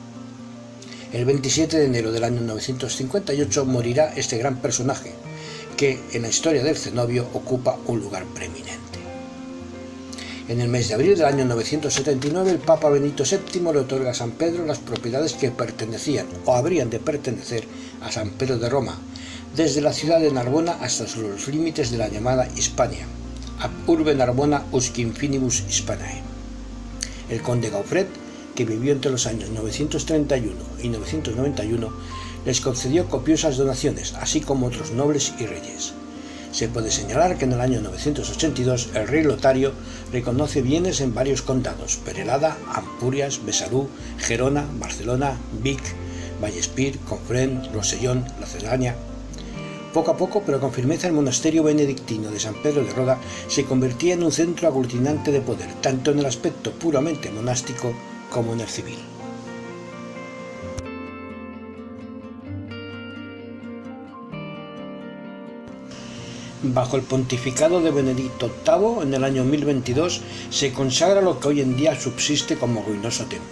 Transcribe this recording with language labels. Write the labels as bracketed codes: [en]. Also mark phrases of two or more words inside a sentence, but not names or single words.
[es] El 27 de enero del año 958 morirá este gran personaje, que en la historia del cenobio ocupa un lugar preeminente. En el mes de abril del año 979, el Papa Benito VII le otorga a San Pedro las propiedades que pertenecían o habrían de pertenecer a San Pedro de Roma, desde la ciudad de Narbona hasta los límites de la llamada Hispania, [la] ab urbe Narbona usque infinibus Hispanae. [es] El conde Gaufret, que vivió entre los años 931 y 991, les concedió copiosas donaciones, así como otros nobles y reyes. Se puede señalar que en el año 982 el rey Lotario reconoce bienes en varios condados: Perelada, Ampurias, Besalú, Gerona, Barcelona, Vic, Vallespir, Conflent, Rosellón, La Cerdaña. Poco a poco, pero con firmeza, el monasterio benedictino de San Pedro de Roda se convertía en un centro aglutinante de poder, tanto en el aspecto puramente monástico como en el civil. Bajo el pontificado de Benedicto VIII, en el año 1022, se consagra lo que hoy en día subsiste como ruinoso templo.